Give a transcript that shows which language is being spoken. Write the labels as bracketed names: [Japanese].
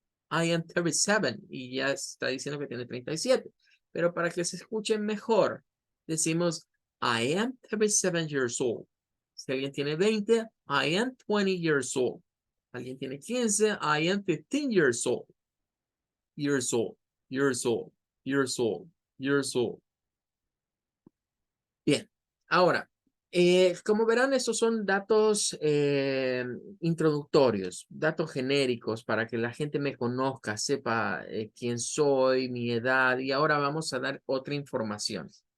[English] I am 37 [Spanish] y ya está diciendo que tiene 37. Pero para que se escuche mejor, decimos [English] I am 37 years old. [Spanish] Si alguien tiene 20, [English] I am 20 years old. [Spanish] Alguien tiene 15, [English] I am 15 years old. Years old, years old, years old, years old. [Spanish] Bien, ahora, como verán, estos son datos introductorios, datos genéricos para que la gente me conozca, sepa quién soy, mi edad, y ahora vamos a dar otra información.